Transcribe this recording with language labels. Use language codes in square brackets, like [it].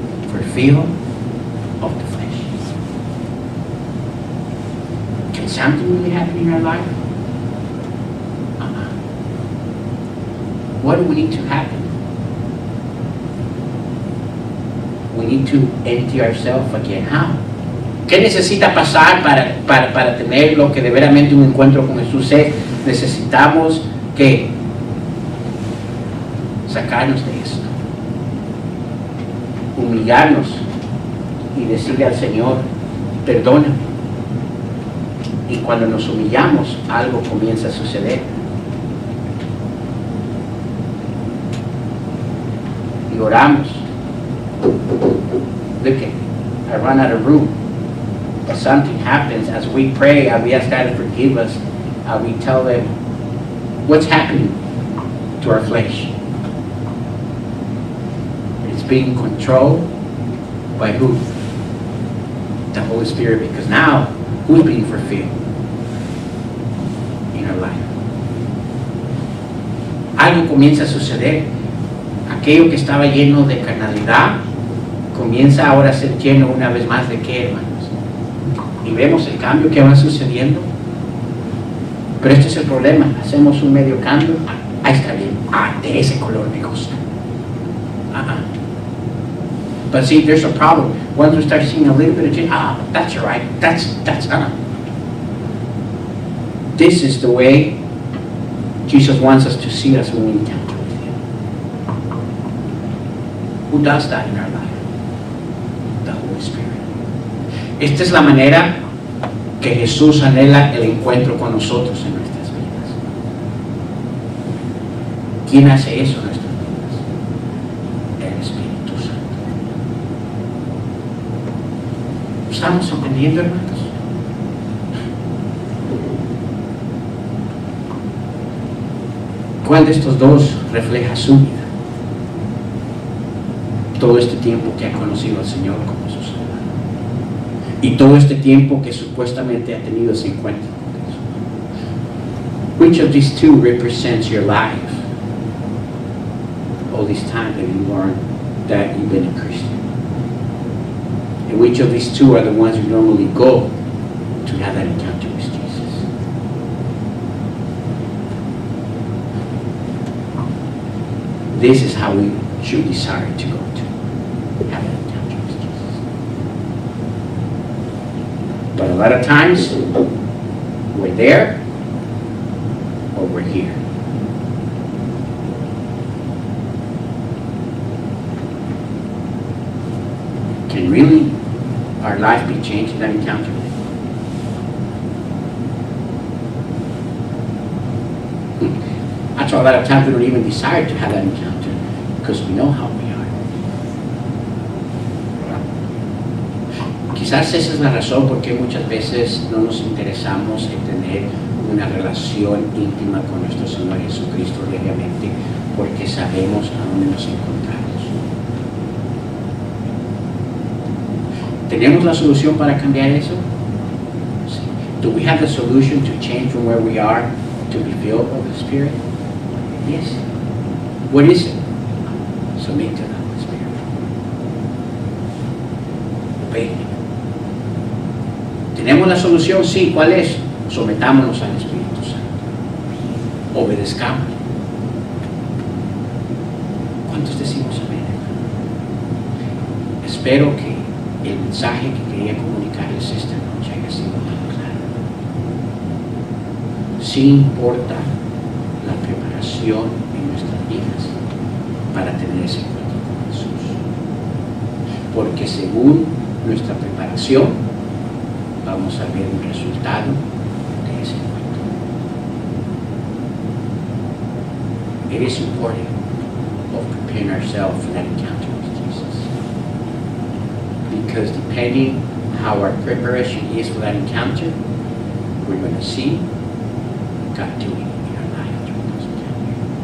[en] For fear of the flesh. Can something really happen in our life? What do we need to happen? We need to empty ourselves again. How? [es] ¿Qué necesita pasar para tener lo que de veramente un encuentro con Jesús es? Necesitamos que sacarnos de esto, humillarnos, y decirle al Señor, perdóname. Y cuando nos humillamos, algo comienza a suceder. Y oramos. [en] Look at, I run out of room. But something happens as we pray, and we ask God to forgive us, and we tell them what's happening to our flesh. It's being controlled by who? The Holy Spirit, because now who's being fulfilled in our life? [es] Algo comienza a suceder. Aquello que estaba lleno de carnalidad comienza ahora a ser lleno una vez más de qué, hermanos. Y vemos el cambio que va sucediendo. Pero este es el problema. Hacemos un medio cambio. Ahí está bien. De ese color me gusta. [en] But see, there's a problem. Once we start seeing a little bit of change, that's all right. That's This is the way Jesus wants us to see us when we encounter with Him. Who does that in our life? The Holy Spirit. [es] Esta es la manera que Jesús anhela el encuentro con nosotros en nuestras vidas. ¿Quién hace eso en nuestras vidas? El Espíritu Santo. ¿Estamos entendiendo, hermanos? ¿Cuál de estos dos refleja su vida? Todo este tiempo que ha conocido al Señor como su Salvador. Y todo este tiempo que supuestamente ha tenido ese encuentro con Jesús. [en] Which of these two represents your life? All this time that you learned that you've been a Christian. And which of these two are the ones you normally go to have that encounter with Jesus? This is how we should desire to go to have that encounter with Jesus. But a lot of times, we're there or we're here. Can really our life be changed in that encounter? That's why a lot of times we don't even desire to have that encounter because we know how we are. [es] Quizás esa es la razón por qué muchas veces no nos interesamos en tener una relación íntima con nuestro Señor Jesucristo diariamente, porque sabemos a dónde nos encontramos. ¿Tenemos la solución para cambiar eso? Sí. [en] Do we have the solution to change from where we are to be filled with the Spirit? Yes. What is it? Submit to the Holy Spirit. Obey Him. [es] ¿Tenemos la solución? Sí. ¿Cuál es? Sometámonos al Espíritu Santo. Obedezcamos. ¿Cuántos decimos amén? Espero que el mensaje que quería comunicarles esta noche haya sido muy claro. Sí importa la preparación en nuestras vidas para tener ese encuentro con Jesús. Porque según nuestra preparación, vamos a ver un resultado de ese encuentro. [en] It is important of preparing ourselves for that encounter with Jesus. Because depending how our preparation is for that encounter, we're going to see God doing it in our life during those encounters.